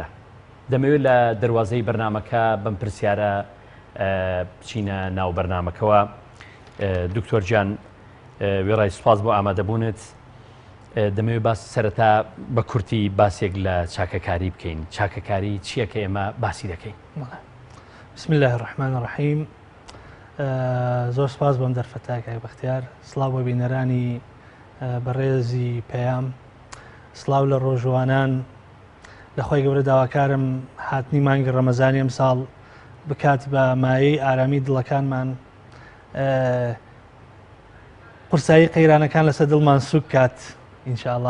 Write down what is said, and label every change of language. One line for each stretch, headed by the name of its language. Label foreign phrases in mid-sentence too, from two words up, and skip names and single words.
Central Kurdish: دەمەوێت لە دەواازەی بەرنمەکە بەم پرسیارە بچینە ناو بەرنمەکەوە. دکتۆر گیان، وێڕای سوپاس بۆ ئامادەبوونت. دەمەوێت باس سەرەتا بە کورتی باسێک لە چاکەکاری بکەین. چاکەکاری چییە کە ئێمە باسی دەکەین؟
Arabic: بسم الله الرحمن الرحیم.
Central Kurdish: زۆر سپاس بۆم دەرفەتاکای بەختیار. سڵاو بۆ بینەرانی بەڕێزی پەیام، سڵاو لە ڕۆژوانان. لەخوای گەورە داواکارم هاتنی مانگی ڕەمەزانی ئەم ساڵ بکات بە مایەی ئارامی دڵەکانمان، قورسایی قەیرانەکان لەسەر دڵمان سوک کات ئینشاءڵڵا.